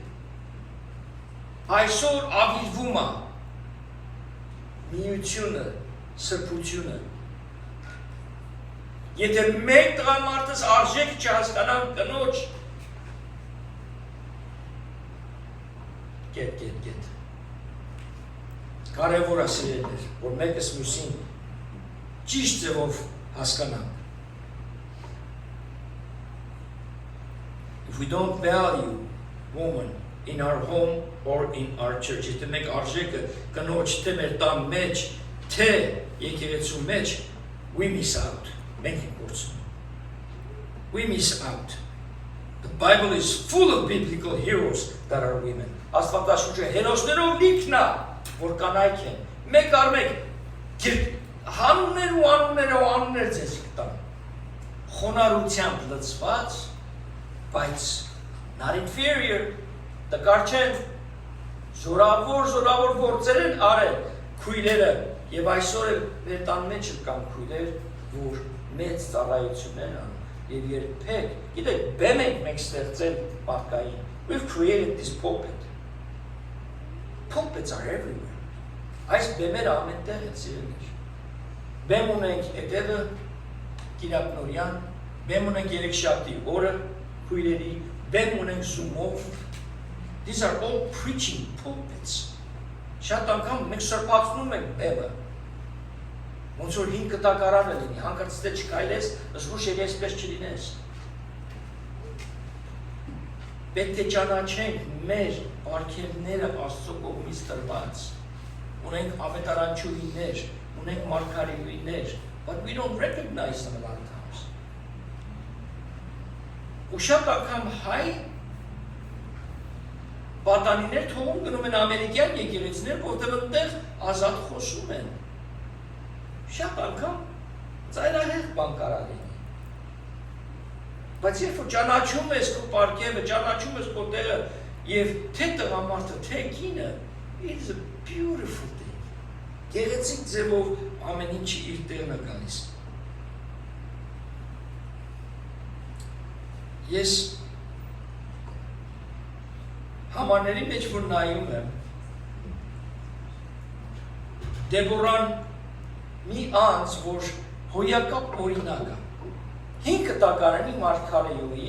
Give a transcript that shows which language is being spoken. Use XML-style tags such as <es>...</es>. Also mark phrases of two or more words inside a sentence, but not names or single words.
<hy>այսօր ավիրվում է միությունը, սրբությունը։ Եթե մեկ տղամարդս արժեք չհասկանան կնոջ, գետ։ Կարևոր է սիրելիներ, որ մեկս մյուսին ճիշտ ձևով հասկանանք։</hy> <en>If we don't value woman in our home or in our church,</en> <hy>եթե մենք արժեքը կնոջ թե մեր տան մեջ, թե եկեղեցու մեջ,</hy> <en>we miss out.</en> <hy>Մենք ենք կորցնում։</hy> <en>We miss out. The Bible is full of biblical heroes that are women.</en> <hy>Աստվածաշունչը հերոսներով լիքն է, որ կանայք են։ Մեկ առ մեկ հանուններ ու անուններ ձեզ կտան։ Խոնարհությամբ լցված, բայց</hy> <en>not inferior,</en> <hy>տկար չեն, զորավոր գործեր են արել քույրերը, եւ այսօր էլ մեր տան մեջ կան քույրեր, որ մեծ ծառայություններ անում, եւ երբեք, գիտեք, բեմ ենք մենք ստեղծել մարդկային.</hy> <en>We've created this pulpit. Pulpits are everywhere.</en> <hy>Այս բեմերը ամենտեղ են սիրելիներ։ Բեմ ունենք հետևը, կիրակնորյան, բեմ ունենք երեքշաբթի օրը, քույրերի, բեմ ունենք Zoom-ով.</hy> <en>These are all preaching pulpits.</en> <hy>Շատ անգամ մենք սրբացնում ենք բեմը։ Ոնց որ 5 կտակարանը լինի, հանկարծ դե չկայլես, զգուշ եսպես չլինես։ Պետք է ճանաչենք մեր պարգևները Աստծո կողմից տրված։ Ունենք ավետարանչուհիներ, ունենք մարգարեներ,</hy> <en>but we don't recognize them a lot of times.</en> <hy>Ու շատ անգամ հայ պատանիներ թողում գնում են ամերիկյան եկեղեցիներ, որտեղ այնտեղ ազատ խոսում են։ Շատ անգամ ծայրահեղ բան կարա լինի։ Բայց երբ որ ճանաչում ես քո պարգևը, ճանաչում ես քո տեղը եւ թե տղամարդը, թե կինը,</hy> <en>it is a beautiful thing.</en> <hy>Գեղեցիկ ձևով ամեն ինչը իր տեղն է գալիս։ Ես համարների մեջ որ նայում եմ, Դեբորան մի անձ, որ հոյակապ օրինակ է։ 5 կտակարանի մարգարեուհի,</hy>